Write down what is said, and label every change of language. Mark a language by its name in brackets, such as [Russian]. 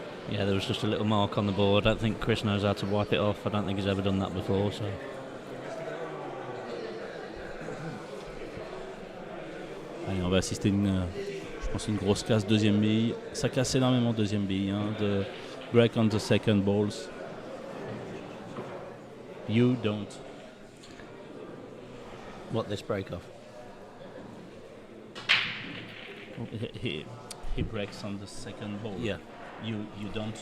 [English] Yeah, there was just a little mark on the board. I don't think Chris knows how to wipe it off. I don't think he's ever done that before. So [French] Allez, on va assister je pense une grosse casse deuxième bille. Ça casse énormément deuxième bille. [English] The break on the second balls. You don't. What, this break off? He breaks on the second ball. Yeah. You don't.